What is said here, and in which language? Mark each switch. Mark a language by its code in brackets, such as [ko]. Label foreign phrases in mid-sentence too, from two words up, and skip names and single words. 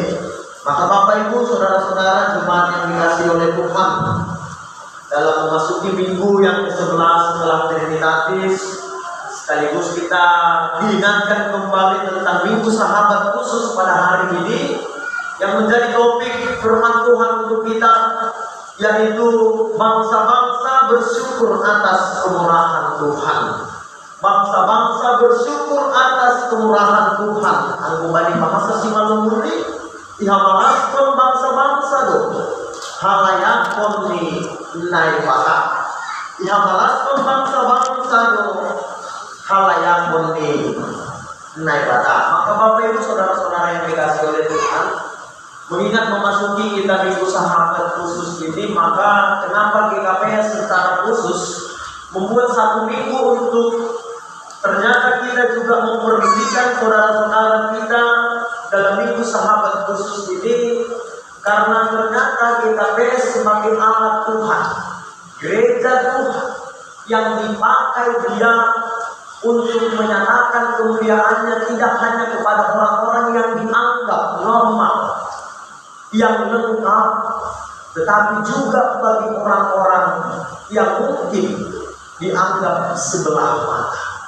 [id] Maka Bapak Ibu, saudara-saudara jemaat yang dikasihi oleh Tuhan, dalam memasuki minggu yang ke-11 setelah Trinitatis, sekaligus kita diingatkan kembali tentang Minggu Sahabat Khusus pada hari ini, yang menjadi topik firman Tuhan untuk kita, yaitu bangsa-bangsa bersyukur atas kemurahan Tuhan. Bangsa-bangsa bersyukur atas kemurahan Tuhan. Aku balik bahasa Simalumuri, [bts] ihamalaskan bangsa-bangsa do, halayakon ni naibaka. Ihamalaskan bangsa-bangsa do, halayakon ni naibaka. [id] Maka Bapak Ibu saudara-saudara yang dikasihi oleh Tuhan, mengingat memasuki kita Minggu Sahabat Khusus ini, maka kenapa GKPS secara khusus membuat satu minggu untuk ternyata kita juga memperhatikan saudara-saudara kita dalam Minggu Sahabat Khusus ini, karena ternyata GKPS sebagai alat Tuhan, gereja Tuhan yang dipakai dia untuk menyatakan kemuliaannya tidak hanya kepada orang-orang yang dianggap normal, yang lengkap, tetapi juga bagi orang-orang yang mungkin dianggap sebelah mata.